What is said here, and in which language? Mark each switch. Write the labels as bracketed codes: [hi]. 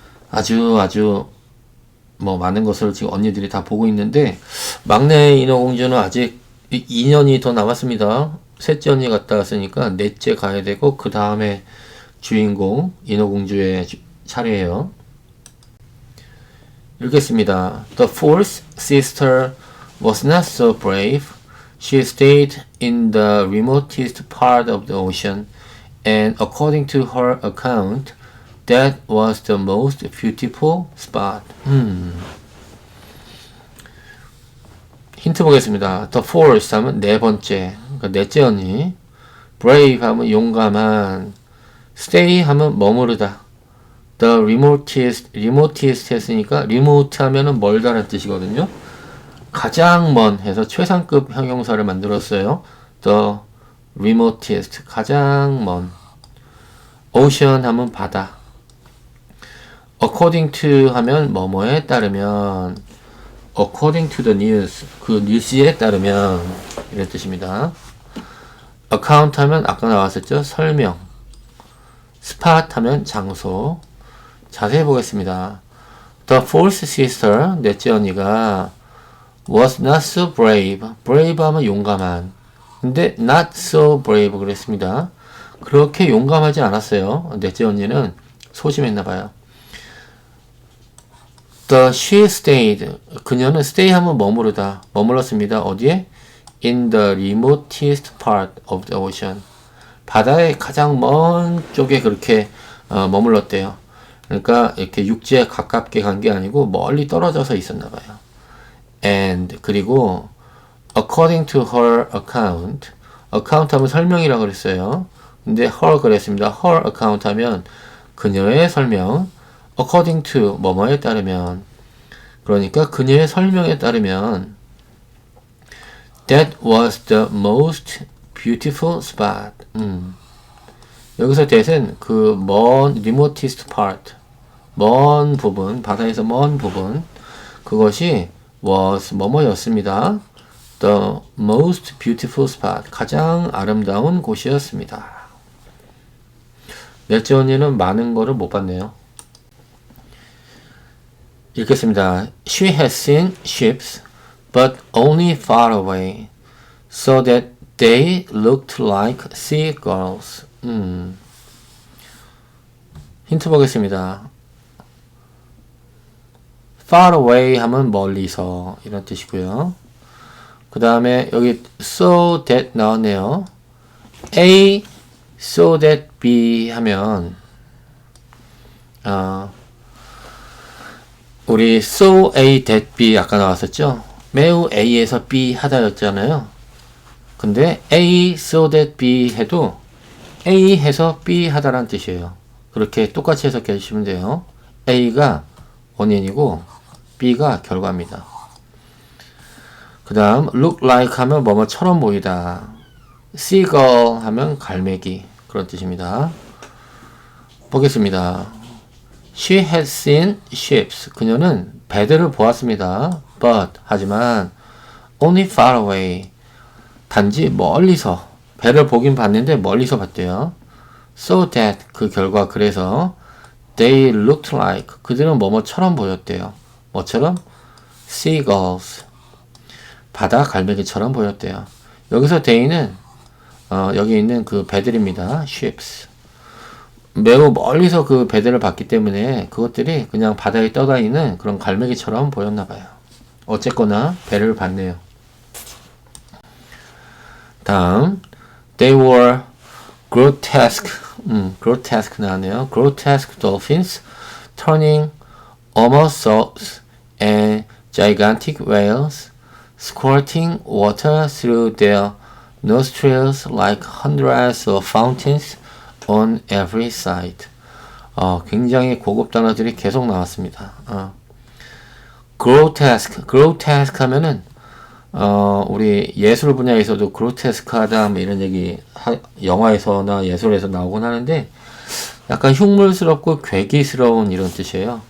[ko] 아주 뭐 많은 것을 지금 언니들이 다 보고 있는데, 막내 인어공주는 아직 2년이 더 남았습니다. 셋째 언니 갔다 왔으니까 넷째 가야 되고, 그 다음에 주인공 인어공주의 차례예요. 읽겠습니다. [en] The fourth sister was not so brave. She stayed in the remotest part of the ocean, and according to her account, that was the most beautiful spot. [ko] 힌트 보겠습니다. [en] The fourth [ko] 하면 네 번째, 그러니까 넷째 언니. brave 하면 용감한. stay 하면 머무르다. the remotest 했으니까 remote 하면은 멀다라는 뜻이거든요. 가장 먼 해서 최상급 형용사를 만들었어요. the remotest, 가장 먼. ocean 하면 바다. according to 하면 뭐뭐에 따르면, [en] according to the news, [ko] 그 뉴스에 따르면 이런 뜻입니다. account 하면 아까 나왔었죠. 설명. spot 하면 장소. 자세히 보겠습니다. The fourth sister, 넷째 언니가 [en] was not so brave. [ko] brave 하면 용감한. 근데 [en] not so brave [ko] 그랬습니다. 그렇게 용감하지 않았어요. 넷째 언니는 소심했나봐요. She stayed. 그녀는 stay 하면 머무르다. 머물렀습니다. 어디에? [en] In the remotest part of the ocean. [ko] 바다의 가장 먼 쪽에 그렇게 머물렀대요. 그러니까 이렇게 육지에 가깝게 간 게 아니고 멀리 떨어져서 있었나 봐요. And, 그리고 [en] according to her account. [ko] account 하면 설명이라고 그랬어요. 근데 her 그랬습니다. her account 하면 그녀의 설명. according to 뭐뭐에 따르면, 그러니까 그녀의 설명에 따르면 [en] that was the most beautiful spot. [ko] 여기서 that은 그 먼 remotest part, 먼 부분, 바다에서 먼 부분, 그것이 was 뭐뭐였습니다. [en] The most beautiful spot, [ko] 가장 아름다운 곳이었습니다. 넷째 언니는 많은 거를 못 봤네요. 읽겠습니다. [en] She had seen ships, but only far away, so that They looked like seagulls. [ko] 힌트 보겠습니다. far away 하면 멀리서 이런 뜻이고요. 그 다음에 여기 so that 나왔네요. A so that B 하면 우리 so A that B 아까 나왔었죠? 매우 A에서 B 하다였잖아요. 근데 A so that B 해도 A 해서 B 하다라는 뜻이에요. 그렇게 똑같이 해석해 주시면 돼요. A가 원인이고 B가 결과입니다. 그 다음 look like 하면 뭐뭐처럼 보이다. seagull 하면 갈매기 그런 뜻입니다. 보겠습니다. [en] She had seen ships. [ko] 그녀는 배들을 보았습니다. [en] But [ko] 하지만 [en] only far away. [ko] 단지 멀리서 배를 보긴 봤는데 멀리서 봤대요. [en] So that [ko] 그 결과 그래서 [en] they looked like [ko] 그들은 뭐뭐처럼 보였대요. 뭐처럼? seagulls. 바다 갈매기처럼 보였대요. 여기서 they는 여기 있는 그 배들입니다. [en] ships. [ko] 매우 멀리서 그 배들을 봤기 때문에 그것들이 그냥 바다에 떠다니는 그런 갈매기처럼 보였나 봐요. 어쨌거나 배를 봤네요. 다음 [en] they were grotesque grotesque [ko] 나왔네요. [en] grotesque dolphins turning somersaults and gigantic whales squirting water through their nostrils like hundreds of fountains on every side. [ko] 굉장히 고급 단어들이 계속 나왔습니다. grotesque 하면은 우리 예술 분야에서도 grotesque하다 뭐 이런 얘기 영화에서나 예술에서 나오곤 하는데 약간 흉물스럽고 괴기스러운 이런 뜻이에요.